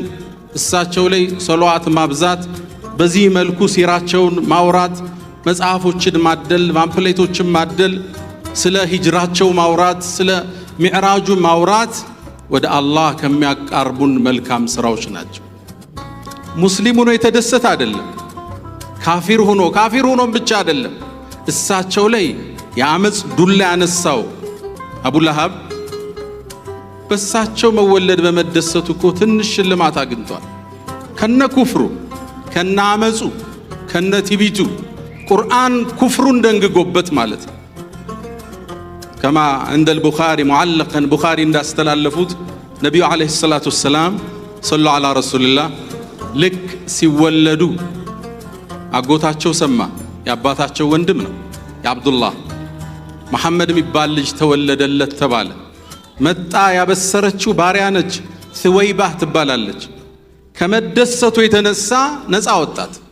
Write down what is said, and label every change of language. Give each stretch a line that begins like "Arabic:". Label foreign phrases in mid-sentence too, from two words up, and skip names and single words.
Amharic: እሳቸው ላይ ሰለዋት ማብዛት፣ በዚህ መልኩ ሲራቸውን ማውራት፣ መጽሐፎችን ማደል፣ ፓምፕሌቶችን ማደል፣ ስለ ሂጅራቸው ማውራት፣ ስለ ሚዕራጁ ማውራት ወደ አላህ ከሚያቃርቡን መልካም ስራዎች ናቸው። ሙስሊም ሆኖ የተደሰተ አይደለም፣ ካፊር ሆኖ ብቻ አይደለም። እሳቸው ላይ የአመጽ ዱላ ያነሳው አቡ ለሃብ በእሳቸው መወለድ በመደሰቱ እኮ ትንሽ ሽልማት አግኝቷል። ከነ ኩፍሩ ከናመጹ ከነቲቢቱ ቁርአን ኩፍሩን ደንግጎበት ማለት ነው።
Arabic: كما عند البخاري معلقا بخاري
Amharic: እንዳስተላለፉት ነብዩ
Arabic: عليه الصلاة والسلام صلوا على رسول الله
Amharic: ልክ ሲወለዱ አጎታቸው ሰማ። ያባታቸው ወንድም ነው የአብዱላህ መሐመድ የሚባል ልጅ ተወለደለት ተባለ። መጣ ያበሰረችው ባሪያ ነች፣ ስወይባህ ትባላለች። ከመደሰቱ የተነሳ ነፃ ወጣት።